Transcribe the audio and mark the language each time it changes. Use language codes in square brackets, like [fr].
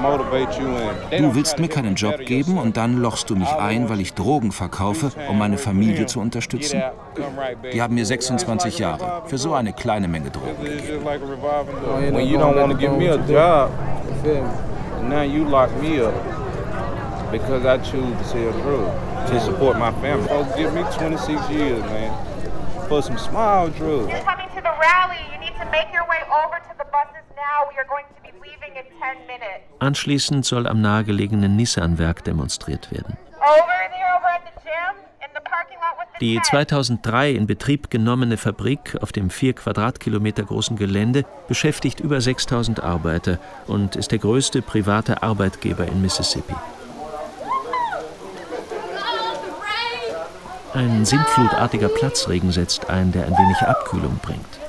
[de] Du willst mir keinen Job geben und dann lochst du mich ein, weil ich Drogen verkaufe, um meine Familie zu unterstützen? Die haben mir 26 Jahre für so eine kleine Menge Drogen gegeben. [en] Because I choose to tell the truth, to support my family. So give me 26 years, man, for some small drugs. You're coming to the rally. You need to make your way over to the buses now. We are going to be leaving in 10 minutes. [de] Anschließend soll am nahegelegenen Nissan-Werk demonstriert werden. [en] Over there, over at the gym, in the parking lot with the [de] die 2003 in Betrieb genommene Fabrik auf dem 4 Quadratkilometer großen Gelände beschäftigt über 6.000 Arbeiter und ist der größte private Arbeitgeber in Mississippi. Ein sintflutartiger Platzregen setzt ein, der ein wenig Abkühlung bringt.